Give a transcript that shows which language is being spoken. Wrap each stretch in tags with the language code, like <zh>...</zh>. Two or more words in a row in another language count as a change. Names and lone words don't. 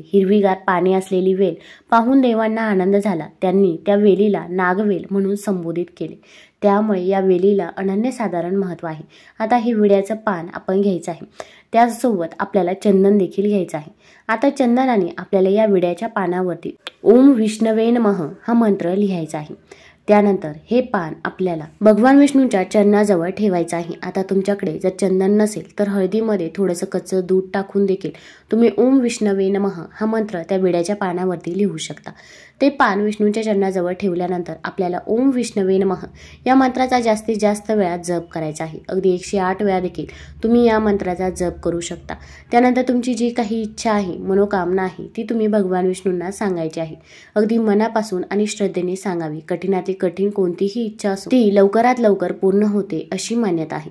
<mr>हिरवीगार पाने असलेली वेल पाहून देवांना आनंद झाला. त्यांनी त्या वेलीला नागवेल म्हणून संबोधित केले. त्यामुळे या वेलीला अनन्यसाधारण महत्त्व आहे. आता हे विड्याचं पान आपण घ्यायचं आहे. त्यासोबत आपल्याला चंदन देखील घ्यायचं आहे. आता चंदनाने आपल्याला या विड्याच्या पानावरती</mr> <sa>ओम विष्णवे नमः</sa> <mr>हा मंत्र लिहायचा आहे. त्यानंतर हे पान आपल्याला भगवान विष्णूंच्या चरणाजवळ ठेवायचं आहे. आता तुमच्याकडे जर चंदन नसेल तर हळदीमध्ये थोडंसं कच्चं दूध टाकून देखील तुम्ही</mr> <sa>ओम विष्णवे नमः</sa> <mr>हा मंत्र त्या विड्याच्या पानावरती लिहू शकता. ते पान विष्णूंच्या चरणाजवळ ठेवल्यानंतर आपल्याला</mr> <sa>ओम विष्णवे नमः</sa> <mr>या मंत्राचा जास्तीत जास्त वेळा जप करायचा आहे. अगदी 108 वेळा देखील तुम्ही या मंत्राचा जप करू शकता. त्यानंतर तुमची जी काही इच्छा आहे, मनोकामना आहे, ती तुम्ही भगवान विष्णूंना सांगायची आहे. अगदी मनापासून आणि श्रद्धेने सांगावी. कठीणातली कठीण कोणतीही इच्छा असो ती लवकरात लवकर पूर्ण होते अशी मान्यता आहे.</mr>